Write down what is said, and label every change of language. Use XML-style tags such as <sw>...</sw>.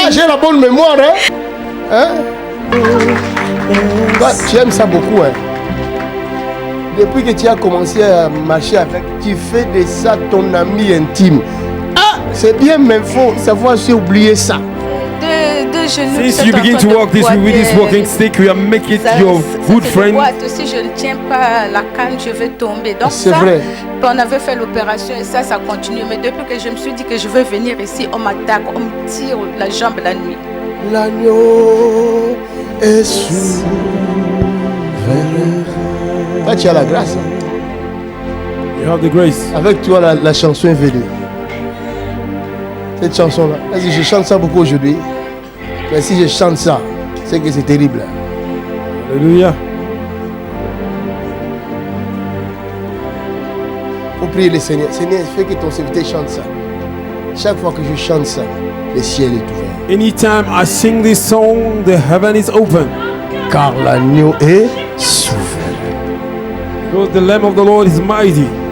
<fr>Ah, j'ai la bonne mémoire, hein? Toi, tu aimes ça beaucoup, hein? Depuis que tu as commencé à marcher avec, tu fais de ça ton ami intime. Ah, c'est bien, mais il faut savoir si oublier ça.</fr> <en>Since you begin to walk this with this walking stick, we are making it your good friend.</en> <fr>Si je ne tiens pas la canne, je vais tomber. Donc c'est ça, vrai. On avait fait l'opération et ça continue. Mais depuis que je me suis dit que je veux venir ici, on m'attaque, on me tire la jambe la nuit. L'agneau est souverain. Toi, tu as la grâce.</fr> <en>You have the grace.</en> <fr>Avec toi, la chanson est venue. Cette chanson-là. Vas-y, je chante ça beaucoup aujourd'hui. Mais si je chante ça, c'est que c'est terrible. Alléluia. Faut prier le Seigneur. Seigneur, fais que ton serviteur chante ça. Chaque fois que je chante ça, le ciel est ouvert.</fr> <en>Anytime I sing this song, the heaven is open.</en> <fr>Car l'agneau est souverain.</fr> <en>Because the Lamb of the Lord is mighty.</en>